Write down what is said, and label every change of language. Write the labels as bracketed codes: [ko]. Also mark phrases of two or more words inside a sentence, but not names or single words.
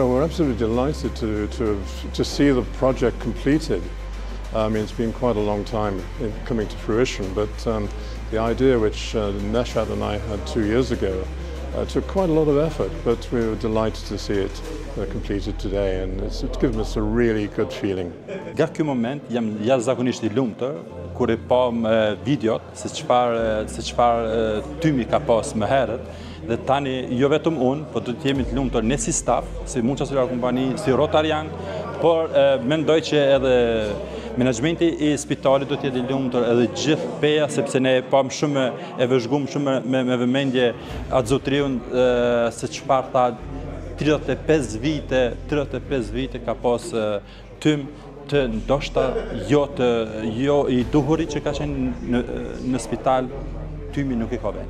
[en] absolutely delighted to see the project completed. I mean, it's been quite a long time in coming to fruition, but the idea which Neshat and I had 2 years ago took quite a lot of effort, but we were delighted to see it completed today, and it's given us a really good feeling. [sq] Nga ky moment jam jashtëzakonisht I lumtur kur I pam videot se çfarë tymi ka pas më herët, dhe tani jo vetëm unë, por do të jemi të lumtur ne si staf, si Multicellular Company, si Rotarian, por mendoj që edhe menaxhmenti I spitalit do të jetë I lumtur edhe gjithë peja, sepse ne pam shumë e vëzhguar shumë me vëmendje atë zotriun se çfarë tha 35 vite ka pas tym të ndoshta jo I duhurit që ka qenë në spital, tymi nuk I ka vënë.